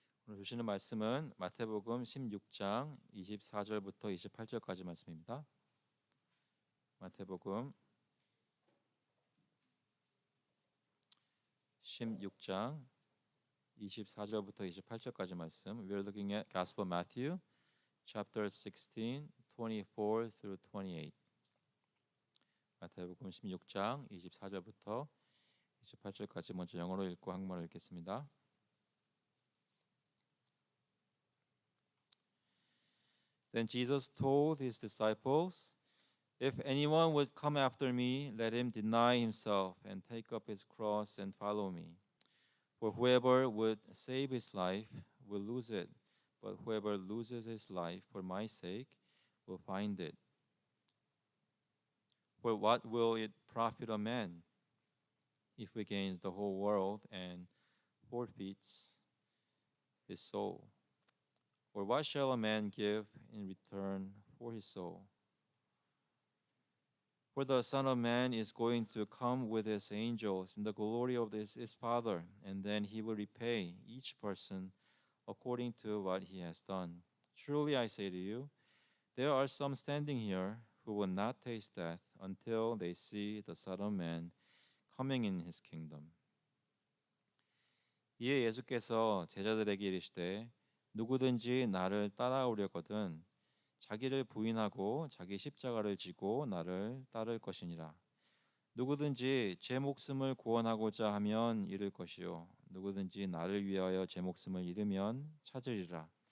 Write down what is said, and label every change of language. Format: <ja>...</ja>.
<ko>오늘 주시는 말씀은 마태복음 16장 24절부터 28절까지 말씀입니다. 마태복음 16장 24절부터 28절까지 말씀.</ko> <en>We are looking at Gospel of Matthew, chapter 16, 24 through 28.</en> <ko>마태복음 16장 24절부터 28절까지 먼저 영어로 읽고 한국말로 읽겠습니다.</ko> <en>Then Jesus told his disciples, "If anyone would come after me, let him deny himself and take up his cross and follow me. For whoever would save his life will lose it, but whoever loses his life for my sake will find it. For what will it profit a man if he gains the whole world and forfeits his soul? Or what shall a man give in return for his soul? For the Son of Man is going to come with his angels in the glory of his Father, and then he will repay each person according to what he has done. Truly I say to you, there are some standing here who will not taste death until they see the Son of Man coming in his kingdom."</en> <ko>이에 예수께서 제자들에게 이르시되 누구든지 나를 따라오려거든 자기를 부인하고 자기 십자가를 지고 나를 따를 것이니라. 누구든지 제 목숨을 구원하고자 하면 잃을 것이요 누구든지 나를 위하여 제 목숨을 잃으면 찾으리라.</ko>